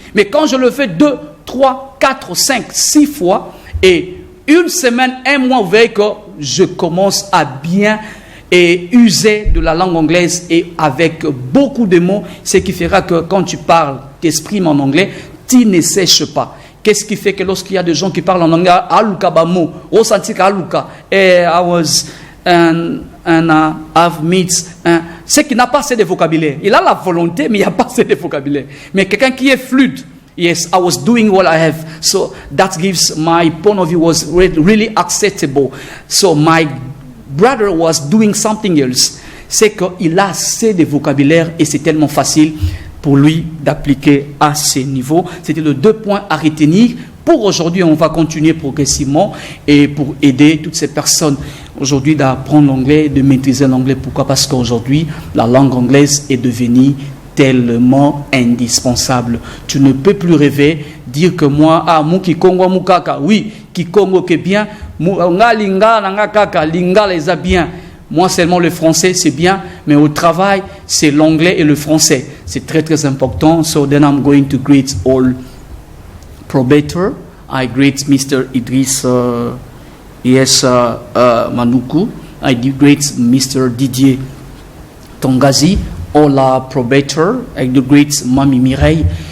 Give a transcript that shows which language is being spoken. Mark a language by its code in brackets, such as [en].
[fr] Mais quand je le fais 2, 3, 4, 5, 6 fois, et une semaine, 1 mois, vous verrez que je commence à bien user de la langue anglaise et avec beaucoup de mots, ce qui fera que quand tu parles, t'exprimes en anglais, tu ne sèches pas. Qu'est-ce qui fait que lorsqu'il y a des gens qui parlent en anglais, aluka bamo, ressenti aluka, [en] I was I've met, [fr] c'est qu'il n'a pas assez de vocabulaire. Il a la volonté, mais il n'y a pas assez de vocabulaire. Mais quelqu'un qui est fluide, [en] Yes, I was doing what I have. So that gives my point of view was really acceptable. So my brother was doing something else. [fr] C'est qu'il a assez de vocabulaire et c'est tellement facile pour lui d'appliquer à ce niveau. C'était les 2 points à retenir. Pour aujourd'hui, on va continuer progressivement et pour aider toutes ces personnes aujourd'hui d'apprendre l'anglais, de maîtriser l'anglais. Pourquoi? Parce qu'aujourd'hui, la langue anglaise est devenue tellement indispensable. Tu ne peux plus rêver, dire que moi, mon Kikongo, mon kaka, oui, Kikongo que bien, [ln] nga linga, nga kaka, [fr] linga les a bien. Moi seulement le français c'est bien, mais au travail c'est l'anglais et le français. C'est très très important. [en] So then I'm going to greet all probator. I greet Mr. Idriss Manoukou. I greet Mr. Didier Tongazi. All probator. I do greet Mami Mireille.